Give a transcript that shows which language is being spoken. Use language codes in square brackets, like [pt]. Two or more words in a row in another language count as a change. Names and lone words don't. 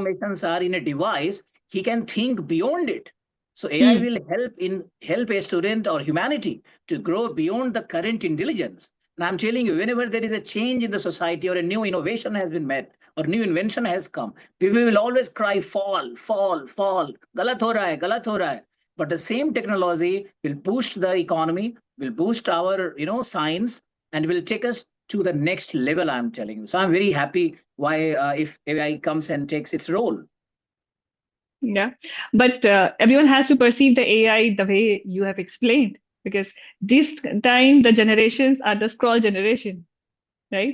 [en] informations are in a device, he can think beyond it. So AI mm, will help a student or humanity to grow beyond the current intelligence. And I'm telling you, whenever there is a change in the society or a new innovation has been met or new invention has come, people will always cry, fall, fall, fall, [hi] गलत हो रहा है, गलत हो रहा है. [en] But the same technology will boost the economy, will boost our science, and will take us to the next level. I'm telling you. So I'm very happy why if AI comes and takes its role. yeah. But everyone has to perceive the AI the way you have explained, because this time the generations are the scroll generation, right?